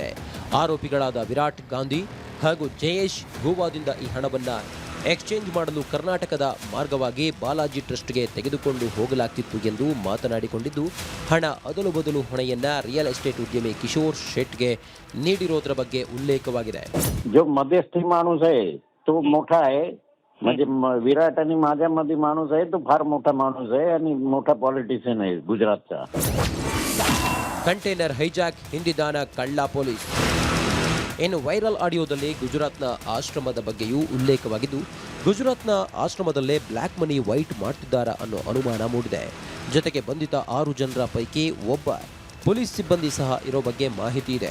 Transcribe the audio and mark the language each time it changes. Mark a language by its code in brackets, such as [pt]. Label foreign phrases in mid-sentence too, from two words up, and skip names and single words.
[kn] ಆರೋಪಿಗಳಾದ ವಿರಾಟ್ ಗಾಂಧಿ ಹಾಗೂ ಜಯೇಶ್ ಗೋವಾದಿಂದ ಈ ಹಣವನ್ನು ಎಕ್ಸ್ಚೇಂಜ್ ಮಾಡಲು ಕರ್ನಾಟಕದ ಮಾರ್ಗವಾಗಿ ಬಾಲಾಜಿ ಟ್ರಸ್ಟ್ಗೆ ತೆಗೆದುಕೊಂಡು ಹೋಗಲಾಗ್ತಿತ್ತು ಎಂದು ಮಾತನಾಡಿಕೊಂಡಿದ್ದು, ಹಣ ಅದಲು ಬದಲು ಹೊಣೆಯನ್ನ [en] real estate [kn] ಉದ್ಯಮಿ ಕಿಶೋರ್ ಶೆಟ್ಗೆ ನೀಡಿರೋದ್ರ ಬಗ್ಗೆ ಉಲ್ಲೇಖವಾಗಿದೆ. [mr] जो मध्यस्थी माणूस आहे तो मोठा आहे, म्हणजे विराट आणि माझ्यामध्ये माणूस आहे तो फार मोठा माणूस आहे आणि मोठा पॉलिटिशियन आहे गुजरातचा. [kn] ಕಂಟೈನರ್ ಹೈಜಾಕ್ ಹಿಂದಿದಾನ ಕಳ್ಳ ಪೊಲೀಸ್. ಇನ್ನು ವೈರಲ್ ಆಡಿಯೋದಲ್ಲಿ ಗುಜರಾತ್ನ ಆಶ್ರಮದ ಬಗ್ಗೆಯೂ ಉಲ್ಲೇಖವಾಗಿದ್ದು, ಗುಜರಾತ್ನ ಆಶ್ರಮದಲ್ಲೇ [en] black money [kn] ವೈಟ್ ಮಾಡ್ತಿದ್ದಾರಾ ಅನ್ನೋ ಅನುಮಾನ ಮೂಡಿದೆ. ಜೊತೆಗೆ ಬಂಧಿತ 6 ಜನರ ಪೈಕಿ ಒಬ್ಬ ಪೊಲೀಸ್ ಸಿಬ್ಬಂದಿ ಸಹ ಇರೋ ಬಗ್ಗೆ ಮಾಹಿತಿ ಇದೆ.